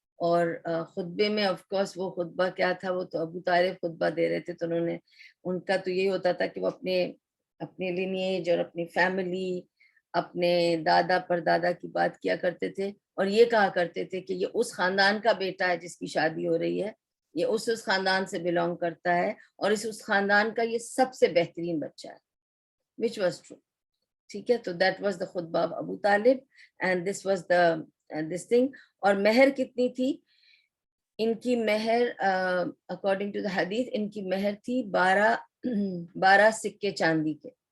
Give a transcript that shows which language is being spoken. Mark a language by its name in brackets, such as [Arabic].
[Urdu] اور خطبے میں آف کورس وہ خطبہ کیا تھا, وہ تو ابو طالب خطبہ دے رہے تھے, تو انہوں نے, ان کا تو یہی ہوتا تھا کہ وہ اپنے لینیج اور اپنی فیملی, اپنے دادا پردادا کی بات کیا کرتے تھے, اور یہ کہا کرتے تھے کہ یہ اس خاندان کا بیٹا ہے جس کی شادی ہو رہی ہے, یہ اس خاندان سے بلونگ کرتا ہے, اور اس خاندان کا یہ سب سے بہترین بچہ ہے, [English] which was true. [Urdu] ٹھیک ہے, تو [English] that was the خطبہ of Abu Talib, and this was the this thing. [Urdu] اور مہر کتنی تھی ان کی؟ مہر [English] according to the [Urdu] حدیث ان کی مہر تھی 12 سکے چاندی کے.